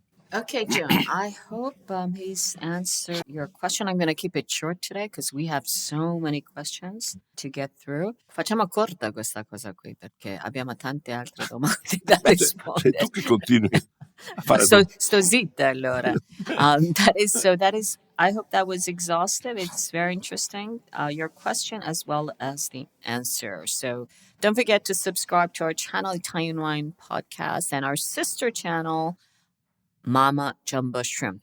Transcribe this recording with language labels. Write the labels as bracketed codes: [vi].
[en] Okay, Joan, I hope he's answered your question. I'm going to keep it short today because we have so many questions to get through. [it] Facciamo corta questa cosa qui perché abbiamo tante altre domande da Sei rispondere. tu che continui a fare Sto zitta allora. [en] That is, I hope that was exhaustive. It's very interesting, your question as well as the answer. So don't forget to subscribe to our channel, Italian Wine Podcast, and our sister channel, Mama Jumbo Shrimp.